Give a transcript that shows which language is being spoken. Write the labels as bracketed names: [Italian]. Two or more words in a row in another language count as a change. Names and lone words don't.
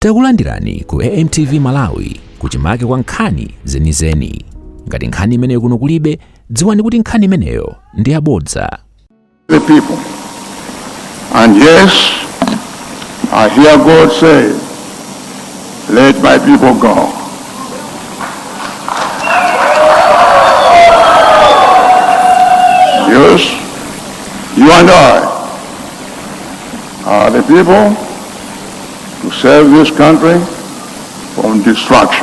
[Nyanja] Takulandirani ku AMTV Malawi kuchimake kwa nkhani zenizeni. Ngati nkhani imeneyo kuno kulibe, dziwani kuti nkhani imeneyo ndi yabodza. [English] The people. And yes, I hear God say, let my people go. Yes, you and I are the people to save this country from destruction.